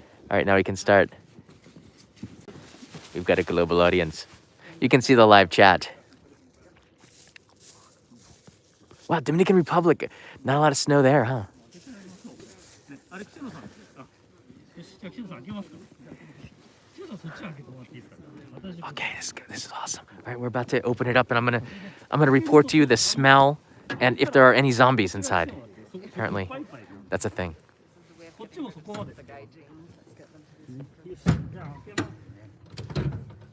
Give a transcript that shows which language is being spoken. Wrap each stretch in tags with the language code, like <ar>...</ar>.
<en>All right, now we can start. We've got a global audience. You can see the live chat. Wow, Dominican Republic. Not a lot of snow there, huh?</en> <ja>あれ北野さん。あ、よし、じゃあ北野さん開けますか。北野さんそっち開けてもらっていいですか。私。</ja> <en>Okay, this is good. This is awesome. All right, we're about to open it up, and I'm gonna report to you the smell and if there are any zombies inside. Apparently, that's a thing.</en> <ja>こっちもそこまで。よし、じゃあ開けます。</ja>